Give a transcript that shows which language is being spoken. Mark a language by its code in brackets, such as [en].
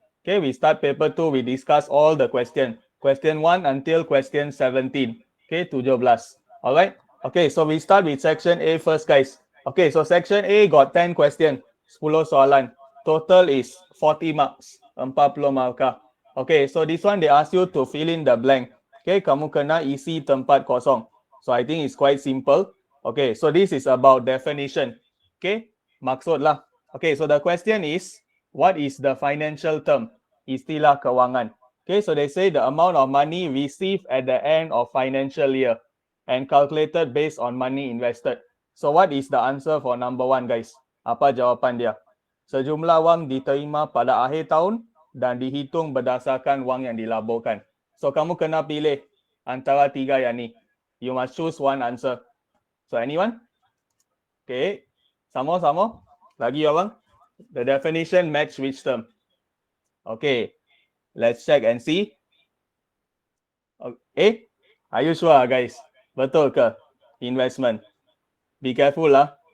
[en] Okay, we start paper 2, we discuss all the question. Question 1 until question 17. Okay, 17. Alright. Okay, so we start with section A first guys. Okay, so section A got 10 question, 10 soalan. Total is 40 marks, 40 markah. Okay, so this one they ask you to fill in the blank. [ms] Okay, kamu kena isi tempat kosong. [en] So I think it's quite simple. Okay, so this is about definition. Okay, [ms] maksud lah. [en] Okay, so the question is, what is the financial term? [ms] Istilah kewangan. [en] Okay, so they say the amount of money received at the end of financial year and calculated based on money invested. So what is the answer for number 1 guys? [ms] Apa jawapan dia? Sejumlah wang diterima pada akhir tahun dan dihitung berdasarkan wang yang dilaburkan. So kamu kena pilih antara 3 yang ni. [en] You must choose one answer. So anyone? Okay. [ms] Sama-sama. Lagi orang? [en] The definition match which term? Okay. Let's check and see. Okay. Are you sure guys? [ms] Betul ke? [en] Investment. Be careful lah.